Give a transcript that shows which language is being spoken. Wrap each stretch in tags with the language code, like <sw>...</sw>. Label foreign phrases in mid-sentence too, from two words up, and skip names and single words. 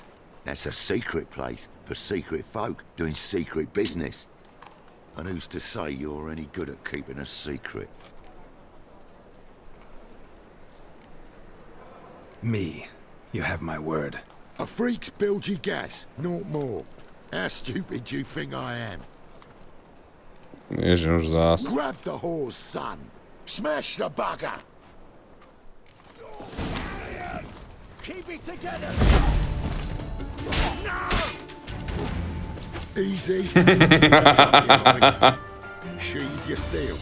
<en>That's a secret place for secret folk doing secret business. And who's to say you're any good at keeping a secret? Me. You have my word. A freak's bilgy gas, naught more. How stupid do you think I am?</en> <sk>Ježiš, už zás.</sk> <en>Grab the horse, son. Smash the bugger. Keep it together. No! Easy. Sheathe your steel.</en>